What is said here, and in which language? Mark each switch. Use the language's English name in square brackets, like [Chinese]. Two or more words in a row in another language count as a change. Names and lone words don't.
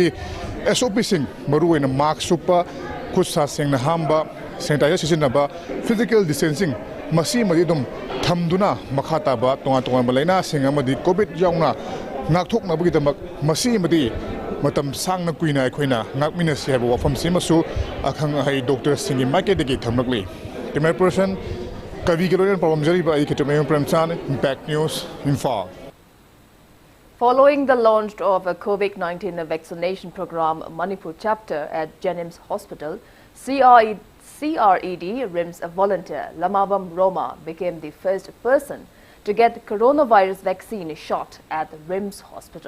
[Manipuri] एसओपी सिंह मरुवेना मास्क सुपा खुद सा सेंगना हामबा सैनिटाइजर सिजनबा [English] physical distancing [Manipuri] मसी मदिदुम थमदुना मखा ताबा तोंगा तोंगा लाइना सिंग अमदि कोविड याउना नाकथोकनबगिदमक मसी मदि मतम सांगना कुइना अखोइना नाकमिनसि हाबा वफम सिमसु अखंग हाई डॉक्टर सिंह मार्केटदगी थमलकली [English] camera person [Manipuri] कवि गेलोन पावमजरिबा आई केटमेम प्रेमचान इम्पैक्ट न्यूज इम्फाल. [English] Following the launch of a COVID-19 vaccination program Manipur chapter at Jennings Hospital, CRED RIMS volunteer Lamabam Roma became the first person to get coronavirus vaccine shot at RIMS Hospital.